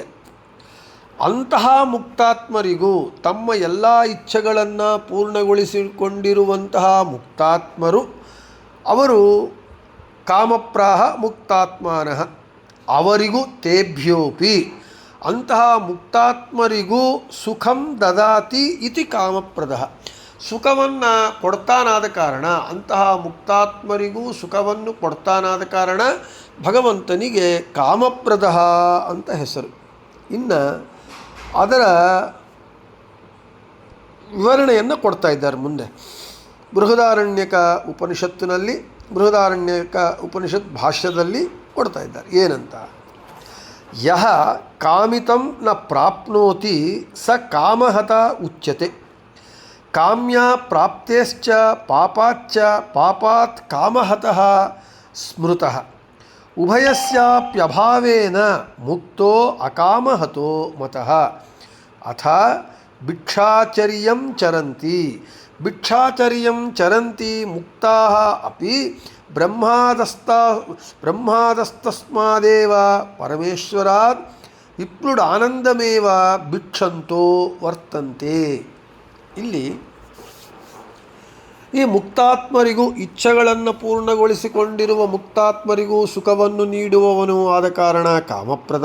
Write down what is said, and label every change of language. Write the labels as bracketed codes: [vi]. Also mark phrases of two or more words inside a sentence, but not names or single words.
[kn] ಅಂತಹ ಮುಕ್ತಾತ್ಮರಿಗೂ ತಮ್ಮ ಎಲ್ಲ ಇಚ್ಛೆಗಳನ್ನು ಪೂರ್ಣಗೊಳಿಸಿಕೊಂಡಿರುವಂತಹ ಮುಕ್ತಾತ್ಮರು ಅವರು [sa] ಕಾಮಪ್ರಾಹ ಮುಕ್ತಾತ್ಮಾನಃ. ಅವರಿಗೂ ತೇಭ್ಯೋಪಿ [kn] ಅಂತಹ ಮುಕ್ತಾತ್ಮರಿಗೂ [sa] ಸುಖಂ ದದಾತಿ ಇತಿ ಕಾಮಪ್ರದಃ. [kn] ಸುಖವನ್ನು ಕೊಡ್ತಾನಾದ ಕಾರಣ, ಅಂತಹ ಮುಕ್ತಾತ್ಮರಿಗೂ ಸುಖವನ್ನು ಕೊಡ್ತಾನಾದ ಕಾರಣ ಭಗವಂತನಿಗೆ ಕಾಮಪ್ರದಃ ಅಂತ ಹೆಸರು. ಇನ್ನು ಅದರ ವಿವರಣೆಯನ್ನು ಕೊಡ್ತಾ ಇದ್ದಾರೆ ಮುಂದೆ ಬೃಹದಾರಣ್ಯಕ ಉಪನಿಷತ್ತಿನಲ್ಲಿ. ಬೃಹದಾರಣ್ಯಕ ಉಪನಿಷತ್ ಭಾಷ್ಯದಲ್ಲಿ ಕೊಡ್ತಾ ಇದ್ದಾರೆ ಏನಂತ. [sa] ಯಹ ಕಾಮಿತಂ ನ ಪ್ರಾಪ್ನೋತಿ ಸ ಕಾಮಹತ ಉಚ್ಯತೆ. ಕಾಮ್ಯ ಪ್ರಾಪ್ತೇಶ್ಚ ಪಾಪಾಚ್ಚ ಪಾಪಾತ್ ಕಾಮಹತಃ ಸ್ಮೃತಃ. ಉಭಯಸ್ಯಾಪ್ಯಭಾವೇನ ಮುಕ್ತೋ ಅಕಾಮಹತೋ ಮತಃ. ಅಥ ಭಿಕ್ಷಾಚರ್ಯಂ ಚರಂತಿ ಭಿಕ್ಷಾಚರ್ಯಂ ಚರಂತಿ ಮುಕ್ತಾಃ ಅಪಿ ಬ್ರಹ್ಮಾದಸ್ತಸ್ಮಾದೇವ ಪರಮೇಶ್ವರಾತ್ ವಿಪ್ರುಡಾನಂದಮೇವ ಭಿಕ್ಷಂತೋ ವರ್ತಂತೆ. [kn] ಇಲ್ಲಿ ಈ ಮುಕ್ತಾತ್ಮರಿಗೂ ಇಚ್ಛೆಗಳನ್ನು ಪೂರ್ಣಗೊಳಿಸಿಕೊಂಡಿರುವ ಮುಕ್ತಾತ್ಮರಿಗೂ ಸುಖವನ್ನು ನೀಡುವವನು ಆದ ಕಾರಣ ಕಾಮಪ್ರದಃ.